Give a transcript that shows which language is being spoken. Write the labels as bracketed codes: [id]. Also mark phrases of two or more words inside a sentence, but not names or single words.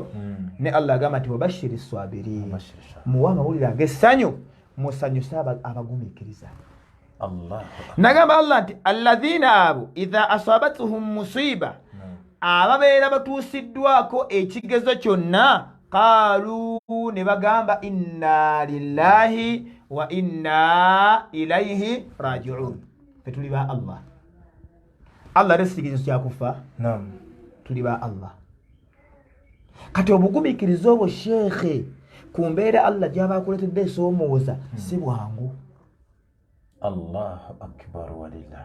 [lg] Ne Allah agamba nti [ar] وبشر الصابرين, [lg] muwa amawulire ag'essanyu, musanyuse abagumiikiriza. Nagamba Allah nti alladhina abo [ar] إذا أصابتهم مصيبة, [lg] ababeera batuusiddwako ekigezo kyonna, qaalu, ne bagamba [ar] إنا لله وإنا إليه راجعون. [lg] Tuli ba Allah. Allah resikizo kyakufa. Tuli ba Allah. Kati obugumiikiriza obwo Sheikh ku mbeera Allah gy'aba akuletedde esoomooza si bwangu. [ar] الله أكبر ولله.